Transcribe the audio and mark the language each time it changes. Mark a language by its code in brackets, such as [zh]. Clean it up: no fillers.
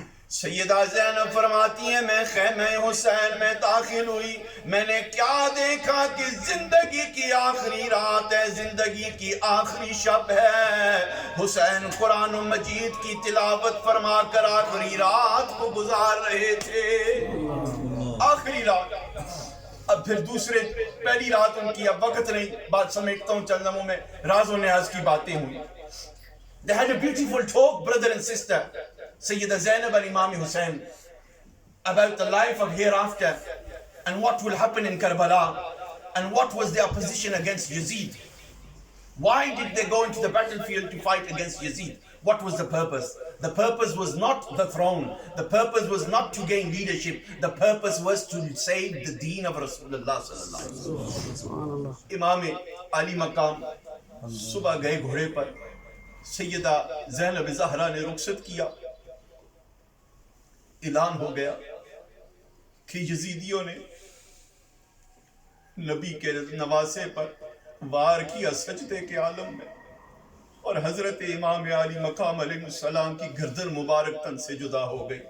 [ur] سیدہ زینب فرماتی ہیں میں خیمہ حسین میں داخل ہوئی، میں نے کیا دیکھا کہ زندگی کی آخری رات ہے، زندگی کی آخری شب ہے. حسین قرآن مجید کی تلاوت فرما کر آخری رات کو گزار رہے تھے. آخری رات. اب پھر پہلی رات ان کی، اب وقت نہیں، بات سمیٹتا ہوں چند لمحوں میں. راز و نیاز کی باتیں ہوئی. [en] They had a beautiful talk, brother and sister, Sayyida Zainab and Imam Hussein, about the life of hereafter and what will happen in Karbala and what was their position against Yazid. Why did they go into the battlefield to fight against Yazid? What was the purpose? The purpose was not the throne. The purpose was not to gain leadership. The purpose was to save the deen of Rasulullah sallallahu alaihi wasallam. [ur] Imam Ali Maqam صبح گئے گھوڑے پر. سیدہ زینب زہرا نے رخصت کیا. اعلان ہو گیا کہ یزیدیوں نے نبی کے نواسے پر وار کیا سجدے کے عالم میں، اور حضرت امام علی مقام علیہ السلام کی گردن مبارک تن سے جدا ہو گئی.